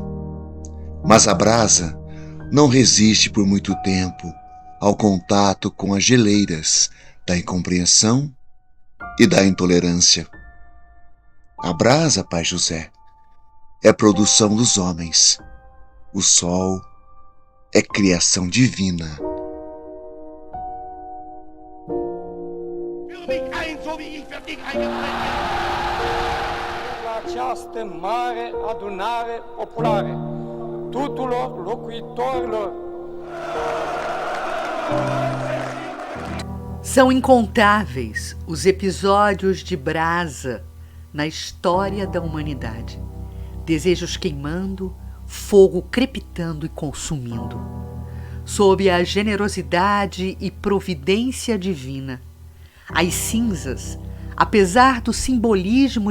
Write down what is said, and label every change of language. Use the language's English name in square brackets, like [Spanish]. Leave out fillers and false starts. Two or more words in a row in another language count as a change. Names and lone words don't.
[Portuguese] Mas a brasa não resiste por muito tempo ao contato com as geleiras da incompreensão e da intolerância. A brasa, Pai José, é produção dos homens. O sol é criação divina. [Romanian] La această mare adunare populară, tuturor locuitorilor. [Portuguese] São incontáveis os episódios de brasa na história da humanidade. Desejos queimando, fogo crepitando e consumindo. Sob a generosidade e providência divina, as cinzas, apesar do simbolismo